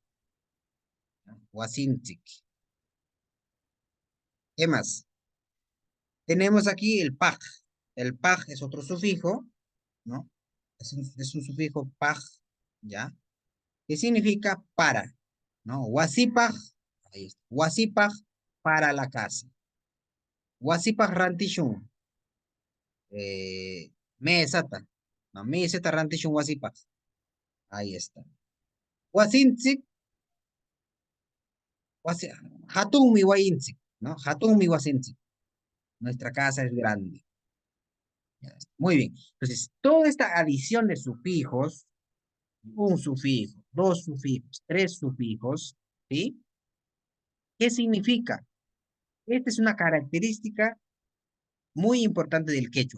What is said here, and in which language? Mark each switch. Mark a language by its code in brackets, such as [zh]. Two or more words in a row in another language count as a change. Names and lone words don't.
[es] Wasintik. ¿Qué más? Tenemos aquí el paj. El paj es otro sufijo, ¿no? Es un sufijo paj, ¿ya? Que significa para, ¿no? Wasipaj, ahí está. Wasipaj, para la casa. [qu] Wasipaj rantishun, mesata, ¿no? Mesata rantishun wasipaj. [es] Ahí está. [qu] Wasintzik, hatun mi waintzik, ¿no? Hatun mi wasintzik. [es] Nuestra casa es grande. Ya está. Muy bien. Entonces, toda esta adición de sufijos, un sufijo, dos sufijos, tres sufijos, ¿sí? ¿Qué significa? Esta es una característica muy importante del quechua.